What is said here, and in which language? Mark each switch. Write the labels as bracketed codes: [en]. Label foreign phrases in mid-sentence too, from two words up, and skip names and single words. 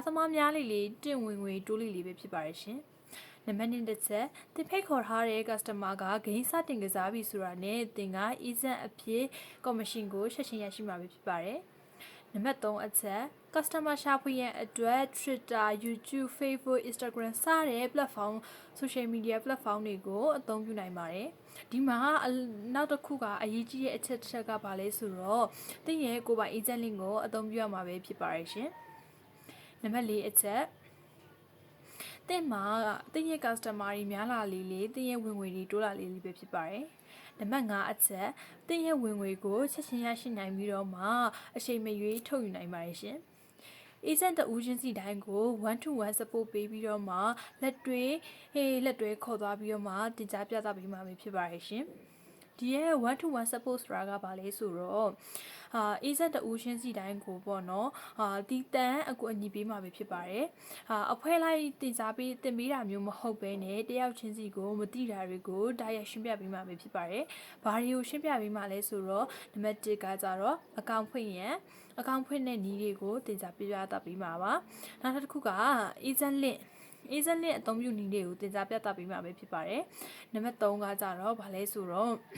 [my] မားများလေးတင့်ဝင်ငွေတိုးလေးပဲဖြစ်ပါရဲ့ရှင်နံပါတ်2တစ်ချက်တင်ဖိတ်ခေါ်ထားတဲ့ customer ကဂိမ်းစတင်ကစားပြီဆိုတာနဲ့တင်က agent အဖြစ် commission ကိုချက်ချင်းရရှိမှာဖြစ်ပါတယ်နံပါတ်3အချက် customer ရှာဖွေရန်အတွက် Twitter, YouTube, Facebook, Instagram စတဲ့ platform [en] social media platform [my] တွေကိုအသုံးပြုနိုင်ပါတယ် ဒီမှာနောက်တစ်ခုကအရေးကြီးတဲ့အချက်ကဘာလဲဆိုတော့တင်ရဲ့ကိုယ်ပိုင် [en] agent link [my] ကိုအသုံးပြုရမှာပဲဖြစ်ပါရဲ့ရှင်နံပါတ်4အချက်တင်မှာတင်ရဲ့ customer တွေများလာလေတင်ရဲ့ဝင်ငွေတွေတိုးလာလေပဲဖြစ်ပါတယ်နံပါတ် 5အချက်တင်ရဲ့ဝင်ငွေကိုချက်ချင်းရရှိနိုင်ပြီးတော့မှအချိန်မရွေးထုတ်ယူနိုင်ပါတယ်ရှင်agent တဦးချင်းစီတိုင်းကို [en] one to one support [my] ပေးပြီးတော့မှလက်တွဲခေါ်သွားပြီး တော့မှတင်ကြားပြသပေးမှာဖြစ်ပါရဲ့ရှင်ဒီရဲ့ [en] one to one support [my] ဆိုတာကဘာလဲဆိုတော့agent တဦးချင်းစီတိုင်းကိုပေါ့နော် တီးတန်းအကူအညီပေးမှာပဲဖြစ်ပါတယ်အဖွဲ့လိုက်တင်စားပေးတင်ပေးတာမျိုးမဟုတ်ဘဲနဲ့တယောက်ချင်းစီကိုမတိတာတွေကိုတိုက်ရိုက်ရှင်းပြပေးမှာပဲဖြစ်ပါတယ်ဘာတွေကိုရှင်းပြပေးမှာလဲဆိုတော့နံပါတ်1ကကြတော့အကောင့်ဖွင့်တဲ့နည်းတွေကိုတင်စားပြသပေးမှာပါနောက်တစ်ခုက [en] agent link [my] အသုံးပြုနည်းတွေကိုတင်စားပြသပေးမှာပဲဖြစ်ပါတယ်နံပါတ်3ကကြတော့ဘာလဲဆိုတော့